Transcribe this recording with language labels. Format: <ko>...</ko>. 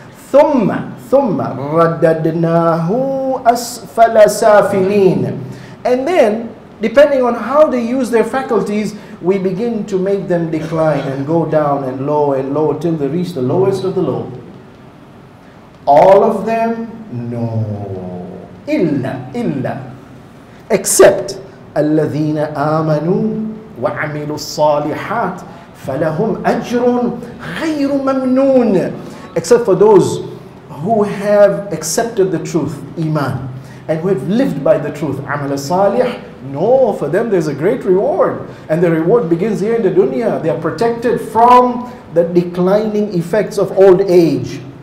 <ar>ثُمَّ رَدَّدْنَاهُ أَسْفَلَ سَافِلِينَ.</ar> <en>And then, depending on how they use their faculties, we begin to make them decline and go down and low till they reach the lowest of the low. All of them? No.</en> <ar>إِلَّا</ar> <en>except</en> <ar>الَّذِينَ آمَنُوا وَعَمِلُوا الصَّالِحَاتِ فَلَهُمْ أَجْرٌ غَيْرُ مَمْنُونَ.</ar> <en>Except for those who have accepted the truth, Iman, and who have lived by the truth, Amal Salih. No, for them there's a great reward, and the reward begins here in the dunya. They are protected from the declining effects of old age.</en>